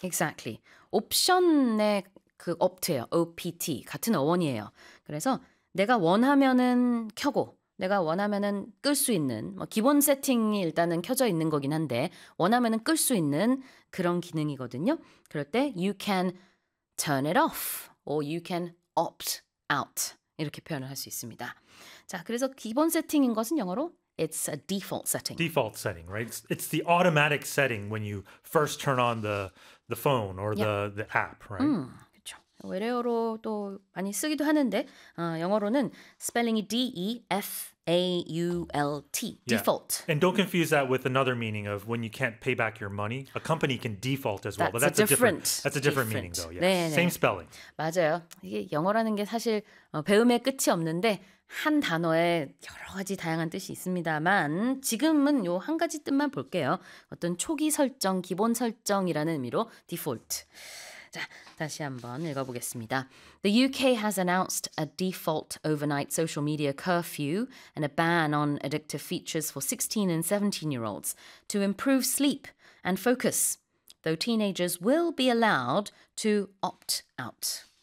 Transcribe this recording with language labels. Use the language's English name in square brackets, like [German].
[English] Exactly. [Korean] 옵션의 그 opt예요. O-P-T. 같은 어원이에요. 그래서 내가 원하면은 켜고 내가 원하면은 끌 수 있는 뭐 기본 세팅이 일단은 켜져 있는 거긴 한데 원하면은 끌 수 있는 그런 기능이거든요. 그럴 때 [English] you can turn it off or you can opt out [Korean] 이렇게 표현을 할 수 있습니다. 자, 그래서 기본 세팅인 것은 영어로 [English] it's a default setting. Default setting, right? It's the automatic setting when you first turn on the phone or the app, right? [Korean] 그렇죠. 외래어로 또 많이 쓰기도 하는데 영어로는 spelling이 D-E-F-A-U-L-T, default. [English] Yeah. And don't confuse that with another meaning of when you can't pay back your money. A company can default as well, but that's a different meaning, though. Yes. Same spelling. [Korean] 맞아요. 이게 영어라는 게 사실 배움의 끝이 없는데 한 단어에 여러 가지 다양한 뜻이 있습니다만 지금은 요 한 가지 뜻만 볼게요. 어떤 초기 설정, 기본 설정이라는 의미로 default. 자, 다시 한번 읽어보겠습니다. [English] The UK has announced a default overnight social media curfew and a ban on addictive features for 16 and 17-year-olds to improve sleep and focus, though teenagers will be allowed to opt out.